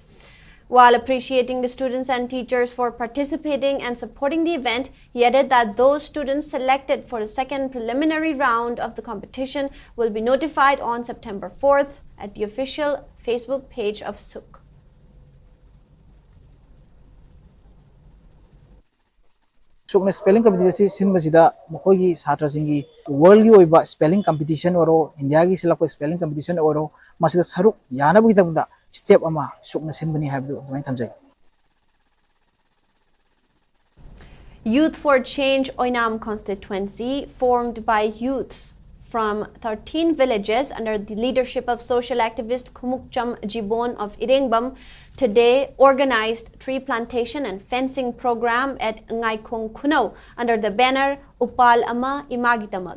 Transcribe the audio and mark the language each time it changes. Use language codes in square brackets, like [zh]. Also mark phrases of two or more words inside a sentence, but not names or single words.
[en] While appreciating the students and teachers for participating and supporting the event, he added that those students selected for the second preliminary round of the competition will be notified on September 4th at the official Facebook page of Suk. [mni] Sukna [en] spelling competition [mni] sin basida mokogi satra singi world gi oiba [en] spelling competition [mni] oro India gi silako [en] spelling competition [mni] oro masida saruk yana bu kitabda step ama sukna sin bani habdu dumai thamjai. [en] Youth for Change Oinam constituency, formed by youths from 13 villages under the leadership of social activist Kumukcham Jibon of Irengbam, today organized tree plantation and fencing program at Ngaikong Kuno under the banner Upal Ama Imagitamag.